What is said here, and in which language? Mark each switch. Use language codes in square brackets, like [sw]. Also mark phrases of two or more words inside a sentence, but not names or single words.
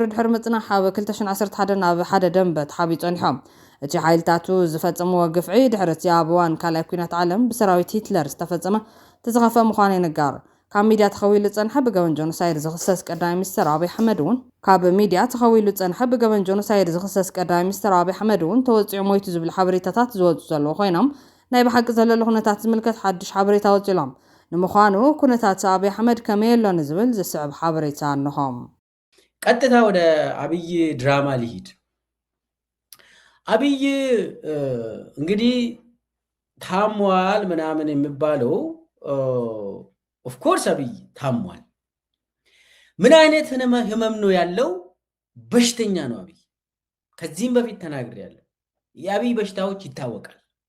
[ti] ድሕሪ ምጽናሕ ኣብ 2011 ናብ ሓደ ደንበ ተሓቢኡ ጸኒሖም እቲ ሓይልታቱ ዝፈጸምዎ ግፍዒ ድሕሪ እቲ ኣብ እዋን ካልኣይ ኩናት ዓለም ብሰራዊት ሂትለር ዝተፈጸመ ተዘኸፈ ምዃኑ ይንገር ካብ ሚድያ ተኸዊሉ ዝጸንሐ ብገበን ጆኖሳይድ ዝኽሰስ ቀዳማይ ሚኒስትር ኣብይ ኣሕመድ እውን ካብ ሚድያ ተኸዊሉ ዝጸንሐ ብገበን ጆኖሳይድ ዝኽሰስ ቀዳማይ ሚኒስትር ኣብይ ኣሕመድ እውን ተወፂዑ ሞይቱ ዝብል ሓበሬታታት ዝወፁ ዘለዉ ኮይኖም ናይ ብሓቂ ዘለሉ ኩነታት ዝምልከት ሓድሽ ሓበሬታ ወፂሎም ንምዃኑ ኩነታት ኣብይ ኣሕመድ ከመይ ኣሎ ንዝብል ዝስዕብ ሓበሬታ ኣለኹም [am] ቀጥታ ወደ አብይ ድራማ ሊሂድ አብይ እንግዲህ ታሟል ምናምን የሚባለው [en] of course [am] አብይ ታሟል ምን አይነት ህመም ነው ያለው በሽተኛ ነው አብይ ከዚህም በፊት ተናግሬያለሁ የአብይ በሽታዎች ይታወቃል